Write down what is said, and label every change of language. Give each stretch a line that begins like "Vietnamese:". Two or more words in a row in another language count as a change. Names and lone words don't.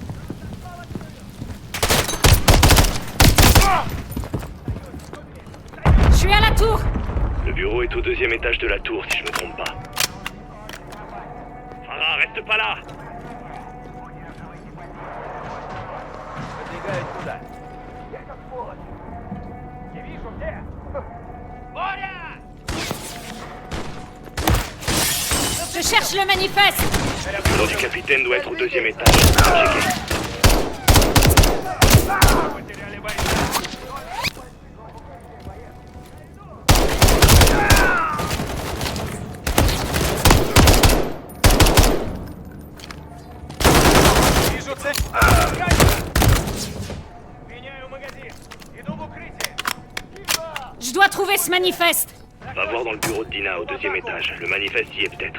French: Je suis à la tour. Le bureau est au deuxième étage de la tour, si je me trompe pas. Farah, reste pas là.
Russian: Подвигаюсь туда. Я как сволочь! Не вижу где! Боря!
French: Je cherche le manifeste. Le nom du capitaine doit être au deuxième étage. Checker.
Russian: Потеряли бойца! Вижу цель! Меняю магазин! Иду в укрытие!
French: Je dois trouver ce manifeste. Va voir dans le bureau de Dina au deuxième étage. Le manifeste y est peut-être.